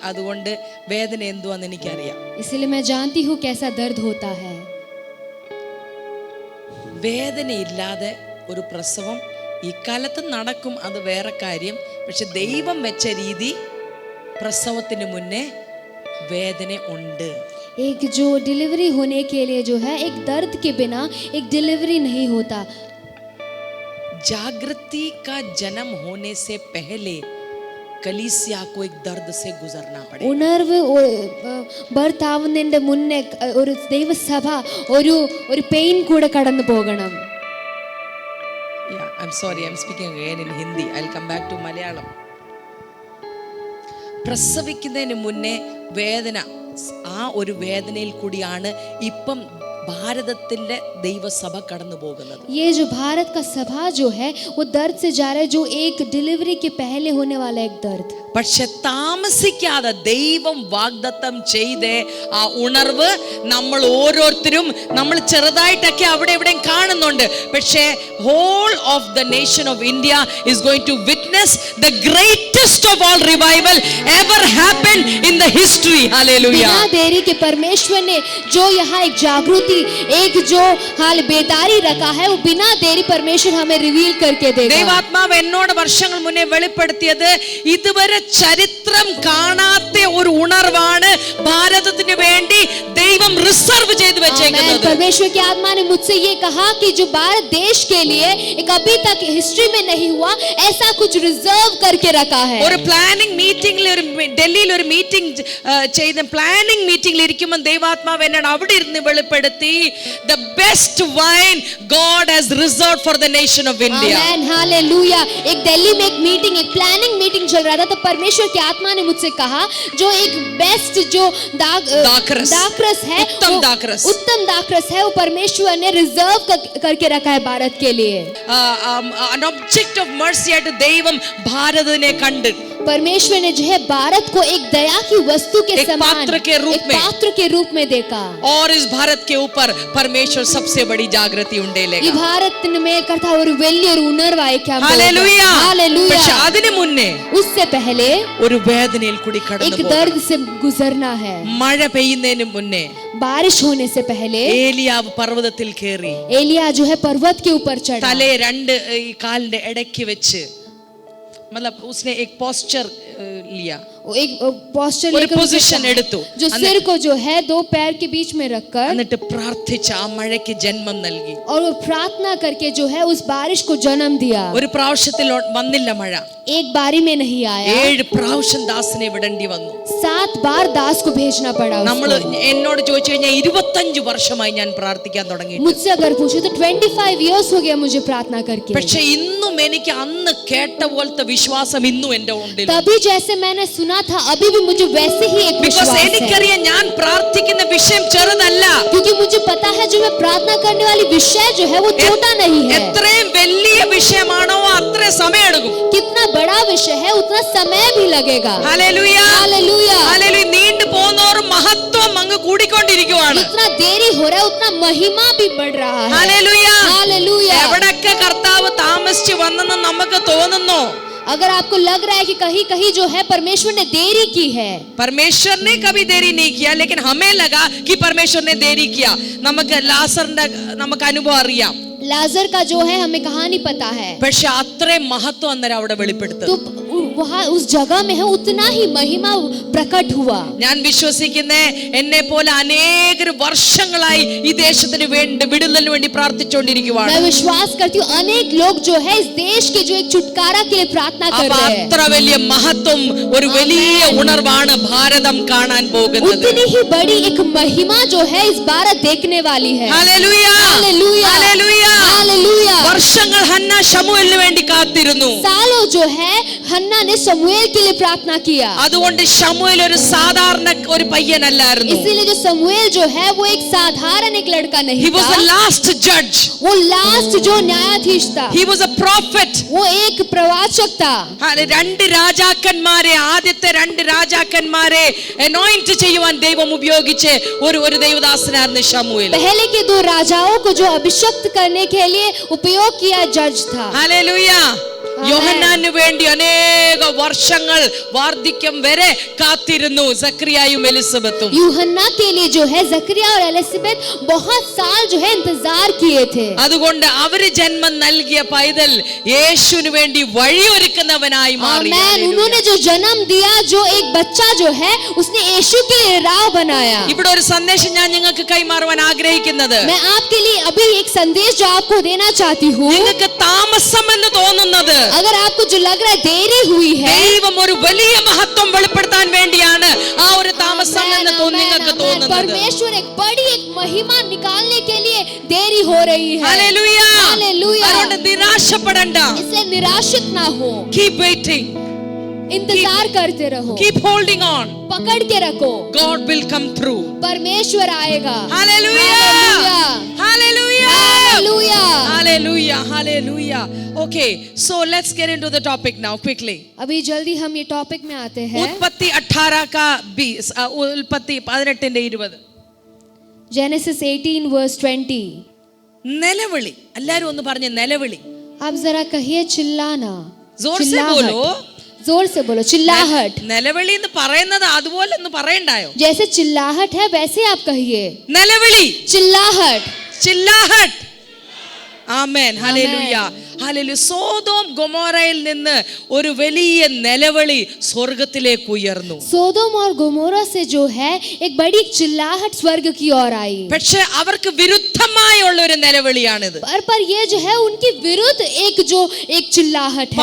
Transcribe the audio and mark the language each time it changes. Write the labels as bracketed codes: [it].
[ml] അതുകൊണ്ട് വേദന എന്തുവാന്ന് എനിക്കറിയാം. [hi] इसलिए मैं जानती हूँ कैसा दर्द होता है. [ml] വേദനയില്ലാതെ ഒരു പ്രസവം ഈ കാലത്ത് നടക്കും, അത് വേറെ കാര്യം. പക്ഷെ ദൈവം വെച്ച രീതി പ്രസവത്തിന് മുന്നേ വേദന ഉണ്ട്. [hi] एक जो डिलीवरी होने के लिए जो है, एक दर्द के बिना एक डिलीवरी नहीं होता. जागृति का जन्म होने से पहले कलीसिया को एक दर्द से गुजरना पड़ेगा. [ml] ഉണർവ് ബർത്താവുന്നതിന്റെ മുന്നേ ഒരു ദൈവസഭ ഒരു പെയിൻ കൂടെ കടന്നു പോകണം. [en] I'm sorry, I'm speaking again in Hindi. I'll come back to Malayalam. [ml] പ്രസവിക്കുന്നതിന് മുന്നേ വേദന, ആ ഒരു വേദനയിൽ കൂടിയാണ് ഇപ്പം ഭാരതത്തിന്റെ ദൈവസഭ കടന്നു പോകുന്നത്. [hi] ये जो भारत का सभा जो है वो दर्द से जा रहा है, जो एक डिलीवरी के पहले होने वाला एक दर्द. [ml] പക്ഷെ താമസിക്കാതെ ദൈവം വാഗ്ദത്തം ചെയ്ത ആ ഉണർവ് നമ്മൾ ഓരോരുത്തരും, നമ്മൾ ചെറുതായിട്ടൊക്കെ അവിടെ എവിടെയും കാണുന്നുണ്ട്. [en] പക്ഷേ whole of the nation of India is going to witness the greatest of all revival ever happened in the history. Hallelujah. [hi] बिना देरी के परमेश्वर ने जो यहाँ एक जागृति, एक जो हाल बेदारी रखा है, वो बिना देरी परमेश्वर हमें रिवील करके देगा. [ml] ദൈവാത്മാവ് എന്നോട് വർഷങ്ങൾ മുന്നേ വെളിപ്പെടുത്തിയത് ഇതുവരെ ചരിത്രം കാണാത്ത ഒരു ഉണർവാണ് ഭാരതത്തിന് വേണ്ടി ദൈവം റിസർവ് ചെയ്തു വെച്ചേക്കുന്നത്. [hi] परमेश्वर की आत्मा ने मुझसे ये कहा कि जो भारत देश के लिए एक अभी तक हिस्ट्री में नहीं हुआ, ऐसा कुछ रिजर्व करके रखा है. [ml] ഒരു പ്ലാനിംഗ് മീറ്റിംഗിൽ, ഒരു ഡൽഹിയിൽ ഒരു മീറ്റിംഗ് ചെയ്ത പ്ലാനിംഗ് മീറ്റിംഗിൽ ഇരിക്കുമ്പോൾ ദൈവാത്മാവ് എന്നോട് അവിടെ ഇരുന്ന് വെളിപ്പെടുത്തി, [en] the best wine God has reserved for the nation of India. [hi] Amen, hallelujah. एक दिल्ली में एक मीटिंग, एक प्लानिंग मीटिंग चल रहा था, तो परमेश्वर की आत्मा ने मुझसे कहा जो एक बेस्ट जो दाखरस है, उत्तम दाखरस है, वो परमेश्वर ने रिजर्व करके रखा है भारत के लिए. [en] An object of mercy [ml] ആയിട്ട് ദൈവം ഭാരതത്തിനെ കണ്ട്, [hi] परमेश्वर ने जो है भारत को एक दया की वस्तु के एक समान, पात्र के रूप एक में, पात्र के रूप में देखा. और इस भारत के ऊपर परमेश्वर सबसे बड़ी जागृति [ml] ഈ ഉണ്ടേലേगा. ഭാരതത്തിന് മേൽ കർത്താവ് ഒരു വലിയൊരു ഉണർവായിരിക്കാൻ ഹല്ലേലൂയ. [hi] हालेलुया. [ml] പക്ഷെ അതിനു മുന്നേ [hi] उससे पहले [ml] ഒരു വേദനയിൽ കൂടി [hi] एक [ml] കടന്നു [hi] दर्द से गुजरना है. [ml] മഴ പെയ്യുന്നതിന് മുന്നേ [hi] बारिश होने से पहले [ml] ഏലിയാവ് പർവ്വതത്തിൽ കയറി, [hi] एलिया जो है पर्वत के ऊपर चढ़ा, [ml] തലേ രണ്ട് ഈ കാലിന്റെ ഇടയ്ക്ക് വെച്ച്, [hi] मतलब उसने एक पोस्चर लिया, एक पोस्चर [ml] ഒരു [hi] लेकर [ml] പൊസിഷൻ എടുത്തു, [hi] जो सिर को जो है दो पैर के बीच में रखकर, [ml] എന്നിട്ട് പ്രാർത്ഥിച്ച ആ മഴയ്ക്ക് ജന്മം നൽകി. [hi] और वो प्रार्थना करके जो है उस बारिश को जन्म दिया. [ml] ഒരു പ്രാവശ്യത്തിൽ വന്നില്ല മഴ, [hi] एक बारी में नहीं आया, [ml] 7 പ്രാവശ്യം ദാസിനെ വിടേണ്ടി വന്നു. [hi] 7 बार दास को भेजना पड़ा. [ml] നമ്മൾ എന്നോട് ചോദിച്ചു കഴിഞ്ഞാൽ 25 വർഷമായി ഞാൻ പ്രാർത്ഥിക്കാൻ തുടങ്ങി. [hi] मुझसे अगर पूछो तो 25 years हो गया मुझे प्रार्थना करके. [ml] പക്ഷെ ഇന്നും എനിക്ക് അന്ന് കേട്ട പോലത്തെ വിശ്വാസം ഇന്നും എൻ്റെ ഉള്ളിൽ. [hi] तभी जैसे मैंने सुना था, अभी भी मुझे वैसे ही एक विश्वास है. [ml] എനിക്കറിയാം ഞാൻ പ്രാർത്ഥിക്കുന്ന വിഷയം ചെറുതല്ല, [hi] क्योंकि मुझे पता है जो मैं प्रार्थना करने वाली विषय जो है वो छोटा नहीं है. [ml] എത്രയും വലിയ വിഷയമാണോ അത്രേ സമയമെടുക്കും. [hi] कितना बड़ा विषय है उतना समय भी लगेगा. [ml] Hallelujah, [hi] hallelujah. [ml] ഹല്ലേലൂയ. നീണ്ടു പോകുന്നോറും മഹത്വം അങ്ങ് കൂടിക്കൊണ്ടിരിക്കുകയാണ്. [hi] जितना देरी हो रहा है उतना महिमा भी बढ़ रहा है. [ml] Hallelujah, [hi] hallelujah. [ml] എവിടൊക്കെ കർത്താവ് താമസിച്ചു വന്നെന്ന് നമുക്ക് തോന്നുന്നു, [hi] अगर आपको लग रहा है कि कहीं कहीं जो है परमेश्वर ने देरी की है, परमेश्वर ने कभी देरी नहीं किया, लेकिन हमें लगा कि परमेश्वर ने देरी किया. [ml] നമുക്ക് ലാസറിന്റെ നമുക്ക് അനുഭവം അറിയാം. [hi] लाजर का जो है हमें कहानी पता है, [ml] പക്ഷെ അത്രയും മഹത്വം അന്നേരം അവിടെ വെളിപ്പെടുത്തും. [hi] तो वहाँ उस जगह में है उतना ही महिमा प्रकट हुआ. [ml] ഞാൻ വിശ്വസിക്കുന്നേ എന്നെ പോലെ അനേകം വർഷങ്ങളായി ഈ ദേശത്തിന് വേണ്ടി വിടുതലിന് വേണ്ടി പ്രാർത്ഥിച്ചുകൊണ്ടിരിക്കുകയാണ്. [hi] मैं विश्वास करती हूँ अनेक लोग जो है इस देश के जो एक छुटकारा के लिए प्रार्थना कर रहे हैं. [ml] അത്ര വലിയ മഹത്വം, ഒരു വലിയ ഉണർവാണ് ഭാരതം കാണാൻ പോകുന്നത്. [hi] उतनी ही बड़ी एक महिमा जो है इस भारत देखने वाली है. [ml] Hallelujah, [hi] hallelujah. [ml] ഹല്ലേലൂയ. [hi] हालेलुया. [ml] വർഷങ്ങൾ ഹന്ന ശമൂവേലിന് വേണ്ടി കാത്തിരുന്നു. [hi] सालों जो है हन्ना ने शमूएल के लिए प्रार्थना किया. [ml] അതുകൊണ്ട് ശമൂവേൽ ഒരു സാധാരണ ഒരു പയ്യനല്ലായിരുന്നു. [hi] इसीलिए जो शमूएल जो है वो एक साधारण एक लड़का नहीं [en] He was [hi] था. [en] the last judge. [hi] वो लास्ट जो न्यायाधीश था. [en] He was a prophet. [hi] वो एक प्रवाचक था. [ml] രണ്ട് രാജാക്കന്മാരെ, ആദ്യത്തെ 2 രാജാക്കന്മാരെ അനോയിന്റ് ചെയ്യുവാൻ ദൈവം ഉപയോഗിച്ച് ഒരു ദൈവദാസനായിരുന്നു ശമൂവേൽ. [hi] पहले के 2 राजाओं को जो अभिषिक्त करने के लिए उपयोग किया जज था. [ml] ഹല്ലേലൂയ. യോഹന്നാനു വേണ്ടി അനേക വർഷങ്ങൾ വാർദ്ധക്യം വരെ കാത്തിരുന്നു സക്രിയായും എലിസബത്തും. [hi] यूहन्ना के लिए जो है जकरिया और एलिसबेथ बहुत साल जो है इंतजार किए थे. [ml] അതുകൊണ്ട് അവര് ജന്മം നൽകിയ പൈതൽ യേശുവിന് വേണ്ടി വഴിയൊരുക്കുന്നവനായി മാറി. [hi] आमेन. उन्होंने जो जन्म दिया, जो एक बच्चा जो है उसने यीशु के लिए राह बनाया. [ml] ഇവിടെ ഒരു സന്ദേശം ഞാൻ നിങ്ങൾക്ക് കൈമാറുവാൻ ആഗ്രഹിക്കുന്നത്, [hi] मैं आपके लिए अभी एक संदेश जो आपको देना चाहती हूँ. [ml] നിങ്ങൾക്ക് താമസം എന്ന് തോന്നുന്നത് [hi] अगर आपको जो लग रहा है देरी हुई है, [ml] ദൈവം ഒരു വലിയ മഹത്വം വെളിപ്പെടുത്താൻ വേണ്ടിയാണ് ആ ഒരു താമസം എന്ന് നിങ്ങൾക്ക് തോന്നുന്നത്. [hi] परमेश्वर एक बड़ी एक महिमा निकालने के लिए देरी हो रही है. [ml] Hallelujah, [hi] hallelujah. [ml] അതുകൊണ്ട് നിരാശപ്പെടണ്ട. [hi] इसलिए निराशित ना हो. [en] Keep waiting. [hi] इंतजार करते रहो, [en] keep holding on. [hi] पकड़ के रखो, [en] God will come through. [hi] परमेश्वर आएगा। [en] Hallelujah. Hallelujah. [hi] Hallelujah, [en] Hallelujah. Hallelujah. Okay, so let's get into the topic now quickly. [hi] अभी जल्दी हम ये टॉपिक में आते हैं। उत्पत्ति 18 का 20, उत्पत्ति 18:20. [en] Genesis 18 verse 20। [ml] നിലവിളി, എല്ലാരും ഒന്ന് പറഞ്ഞ് നിലവിളി. [hi] आप जरा कहिए चिल्लाना, जोर से बोलो. जोर से बोलो, चिल्लाहट। [ml] നിലവിളി എന്ന് പറയുന്നത് അതുപോലെ ഒന്ന് പറയണ്ടായോ? [hi] जैसे चिल्लाहट है वैसे आप कहिए, [ml] നിലവിളി, [hi] चिल्लाहट। [ml] ചില്ലാഹട്ട്. ആമേൻ. ഹല്ലേലൂയ. ഹല്ലേലൂയ. സോദോം ഗൊമോറയിൽ നിന്ന് ഒരു വലിയ നിലവിളി സ്വർഗ്ഗത്തിലേക്ക് ഉയർന്നു. [hi] सोदोम और गोमोरा से जो है एक बड़ी चिल्लाहट स्वर्ग की ओर आई। [ml] പക്ഷേ അവർക്ക് വിരുദ്ധമായുള്ള ഒരു നിലവിളിയാണിത്. [hi] पर ये जो है उनके विरुद्ध एक चिल्लाहट है।